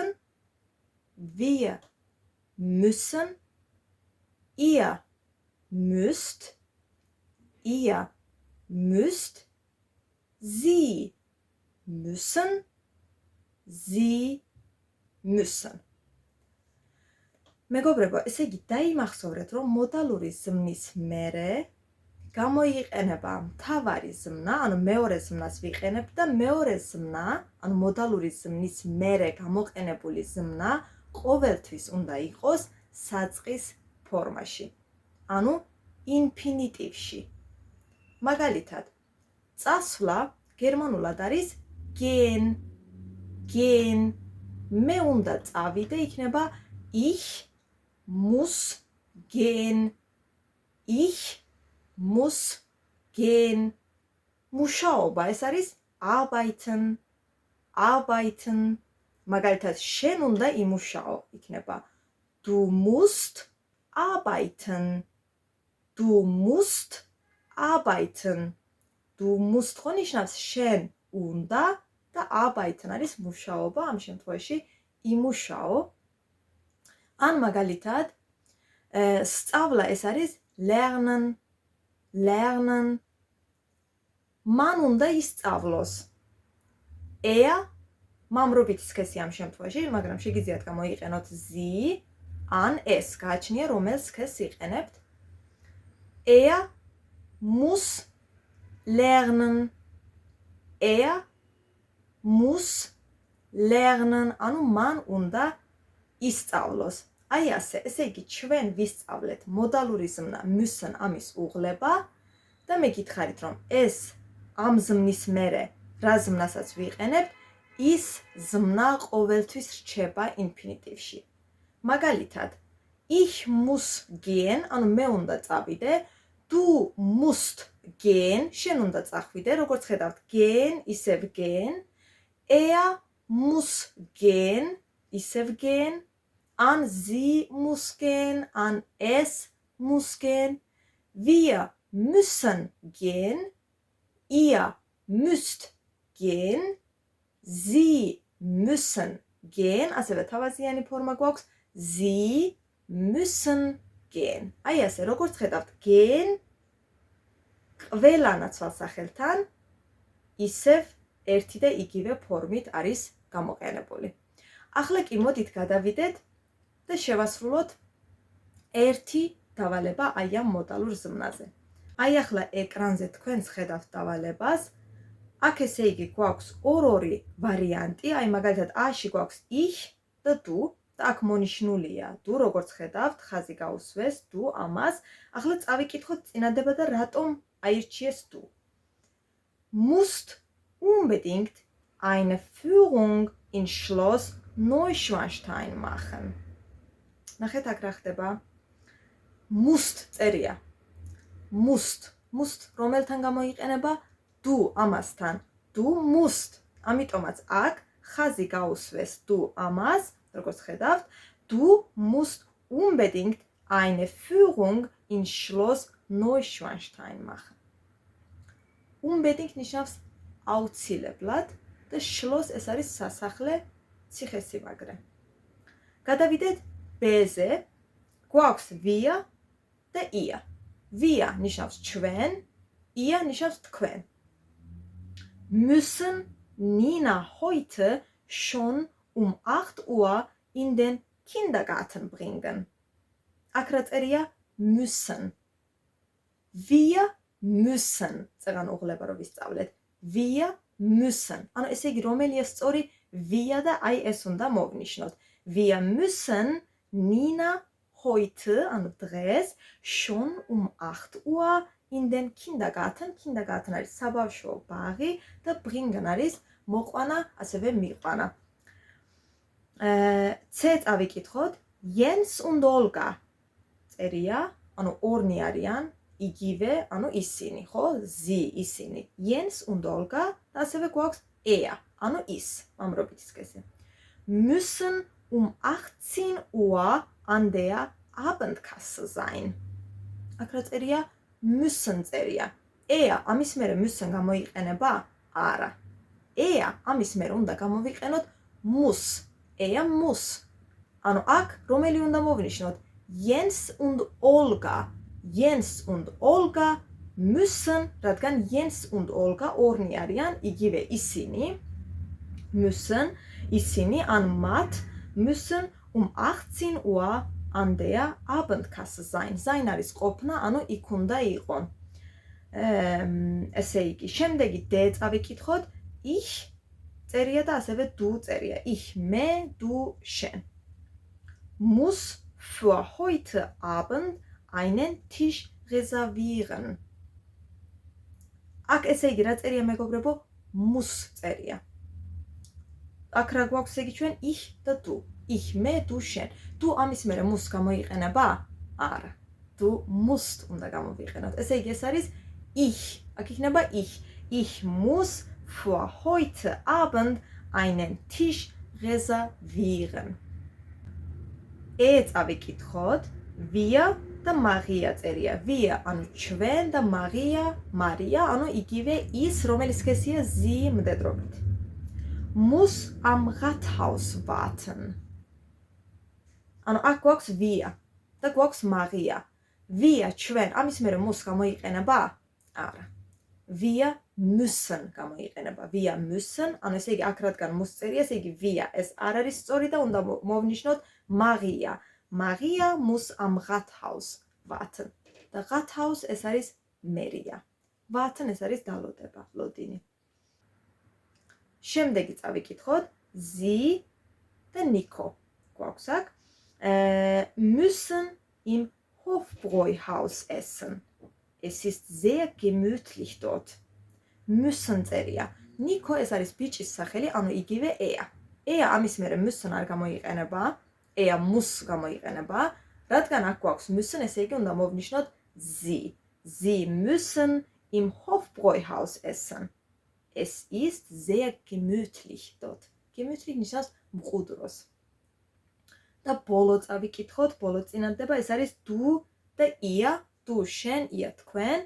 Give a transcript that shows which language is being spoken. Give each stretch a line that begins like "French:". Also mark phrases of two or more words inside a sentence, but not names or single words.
German: Wir müssen. Ihr müsst. Ihr müsst, Sie müssen, Sie müssen.
Georgian: მეგობრებო, ესე იგი დაიმახსოვრეთ, რომ მოდალური ზმნის მერე გამოიყენება მთავარი ზმნა, ანუ მეორე ზმნას ვიყენებთ და მეორე ზმნა, ანუ მოდალური ზმნის მერე გამოყენებული ზმნა ყოველთვის უნდა იყოს საწყის ფორმაში, ანუ ინფინიტივში. მაგალითად, წასვლა გერმანულად არის gehen. მე უნდა წავიდე, იქნება
German: ich muss gehen. Ich muss gehen.
Georgian: მუშაობა ეს არის arbeiten. მაგალითად, შენ უნდა იმუშაო, იქნება
German: du musst arbeiten. Du musst arbeiten. Du musst
Georgian: ხო ნიშნავს შენ უნდა და arbeiten არის მუშაობა, ამ შემთხვევაში იმუშაო. ან მაგალითად, სწავლა ეს არის lernen. მან უნდა ისწავლოს. მამრობითი სქესი ამ შემთხვევაში, მაგრამ შეგიძლიათ გამოიყენოთ sie, ან es, გააჩნია რომელ სქესს იყენებთ.
German: muss lernen. muss lernen,
Georgian: ანუ მან უნდა ისწავლოს. აი ასე, ესე იგი ჩვენ ვისწავლეთ მოდალური ზმნა müssen ამის უღლება და მე გითხარით, რომ ეს ამ ზმნის მერე რა ზმნასაც ვიყენებთ, ის ზმნა ყოველთვის რჩება ინფინიტივში. მაგალითად,
German: ich muss gehen,
Georgian: ანუ მე უნდა წავიდე,
German: du musst gehen,
Georgian: შენ უნდა წახვიდე, როგორც ხედავთ,
German: gehen, ისევ gehen, muss gehen, ისევ gehen, an sie muss gehen, an es muss gehen, wir müssen gehen, ihr müsst gehen, sie müssen gehen,
Georgian: ასევე თავაზიანი ფორმა გვაქვს,
German: sie müssen gehen.
Georgian: აი ასე, როგორც ხედავთ, gehen ყველა ნაცვალსახელთან ისევ ერთი და იგივე ფორმით არის გამოყენებული. ახლა კი მოდით გადავიდეთ და შევასრულოთ ერთი დავალება აი ამ მოდალურ ზმნაზე. აი ახლა ეკრანზე თქვენს ხედავთ დავალებას. აქ ესე იგი გვაქვს ორ-ორი ვარიანტი, აი მაგალითად A-ში გვაქვს ich და du და აქ მონიშნულია du, როგორც ხედავთ, ხაზი გაუსვეს du ამას. ახლა წავიკითხოთ წინადება და რატომ აირჩიეს du.
German: Musst unbedingt eine Führung in Schloss Neuschwanstein machen.
Georgian: ნახეთ აქ რა ხდება. Musst წერია. Musst რომელთან გამოიყენება? Du ამასთან.
German: Du musst.
Georgian: ამიტომაც აქ ხაზი გაუსვეს du ამას, როგორც ხედავთ.
German: Du musst unbedingt eine Führung in Schloss Neuschwanstein machen.
Georgian: Unbedingt ნიშნავს აუცილებლად და schloss ეს არის სასახლე, ციხესიმაგრე. გადავიდეთ B-ზე. გვაქვს wir და ihr. Wir ნიშნავს ჩვენ, ihr ნიშნავს თქვენ.
German: Müssen Nina heute schon um 8 Uhr in den Kindergarten bringen.
Georgian: აქ რა წერია
German: müssen. Wir müssen.
Georgian: წეგან უღლება რომ ვისწავლეთ.
German: Wir müssen.
Georgian: ანუ ესე იგი რომელია სწორი wir და აი ეს უნდა მოვნიშნოთ.
German: Wir müssen Nina heute,
Georgian: ანუ დღეს,
German: schon um 8 Uhr in den Kindergarten.
Georgian: Kindergarten არის საბავშვო ბაღი და bringen არის მოყვანა, ასევე მიყვანა. C წავიკითხოთ. Jens und Olga წერია, ანუ ორნი არიან, იგივე, ანუ ისინი, ხო? Sie ისინი. Jens und Olga და ასევე გვაქვს er, ანუ ის, ამრობითი სქესი.
German: Müssen um 18 Uhr an der Abendkasse sein.
Georgian: აქ რა წერია? Müssen წერია. Er ამის მერე müssen გამოიყენება? არა. Er ამის მერე უნდა გამოვიყენოთ muss.
German: Er muss.
Georgian: ანუ აქ რომელი უნდა მოვნიშნოთ? Jens und Olga. Jens und Olga müssen, რადგან Jens und Olga ორნი არიან, იგივე ისინი.
German: Müssen
Georgian: ისინი ან მათ
German: müssen um 18 Uhr an der Abendkasse sein.
Georgian: Sein არის ყოფნა, ანუ იქ უნდა იყო. ესე იგი, შემდეგი D წავიკითხოთ. Ich წერია და ასევე du წერია. Ich, მე, du, შენ.
German: Muss für heute Abend einen Tisch reservieren.
Georgian: აქ ესე იგი რა წერია მეგობრებო? muss წერია. აქ რა გვაქვს იგი ჩვენ? Ich და du.
German: Ich,
Georgian: მე, du, შენ. Du ამის მერე muss გამოიყენება? არა.
German: Du musst
Georgian: უნდა გამოვიყენოთ. ესე იგი ეს არის ich. აქ იქნება ich.
German: Ich muss für heute Abend einen Tisch reservieren.
Georgian: წავიკითხოთ. Wir და Maria წერია. Wir ანუ ჩვენ და Maria ანუ იგივე ის, რომელიც სქესია sie მდედრობით.
German: Muss am Rathaus warten.
Georgian: ანუ აქ გვაქვს wir და გვაქვს Maria. Wir ჩვენ ამის მერე muss გამოიყენება? არა.
German: Wir müssen გამოიყენება. Wir müssen,
Georgian: ანუ ესე იგი აქ რადგან muss წერია, ესე იგი wir ეს არ არის სწორი და უნდა მოვნიშნოთ Maria.
German: Maria muss am Rathaus warten.
Georgian: და Rathaus ეს არის მერია. Warten ეს არის დალოდება, ლოდინი. შემდეგი წავიკითხოთ. Sie და Nico. გვაქვს აქ.
German: Müssen im Hofbräuhaus essen. Es ist sehr gemütlich dort.
Georgian: Müssen წერია. Nico ეს არის ბიჭის სახელი, ანუ იგივე er. Er ამის მერე müssen არ გამოიყენება.
German: Er muss
Georgian: გამოიყენება. რადგან აქ გვაქვს müssen, ესე იგი უნდა მოვნიშნოთ sie.
German: Sie müssen im Hofbräuhaus essen. Es ist sehr gemütlich dort.
Georgian: Gemütlich ნიშნავს მყუდროს. და ბოლო წავიკითხოთ, ბოლო წინადადება ეს არის du და ihr, du შენ, ihr თქვენ.